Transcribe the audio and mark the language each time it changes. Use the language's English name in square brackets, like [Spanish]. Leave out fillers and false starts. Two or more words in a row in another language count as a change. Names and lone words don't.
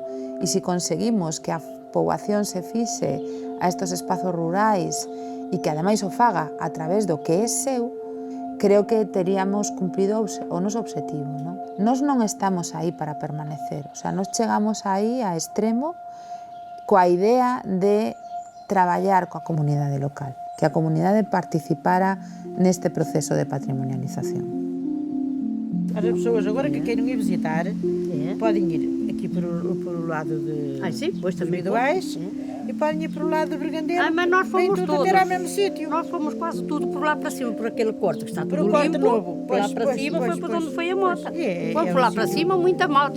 [Galician] E se conseguimos que a poboación se fixe a estos espazos rurais e que ademais o faga a través do que é seu, creo que teríamos cumprido o noso obxectivo, non? Nós non estamos aí para permanecer, [Spanish] o sea, [Galician] nós chegamos aí a extremo coa idea de traballar coa comunidade local, que a comunidade participara neste proceso de patrimonialización. [Portuguese] As pessoas agora que queiram ir visitar, podem ir aqui por o lado de dos Vidoais e podem ir para o lado de Bergandeiro. Mas nós fomos todos. Ter ao mesmo sítio. Nós fomos quase tudo por lá para cima, por aquele corte que está Por tudo o corte limpo. novo. Por lá para cima foi por onde foi a moto. Fomos por lá para cima, muita malta.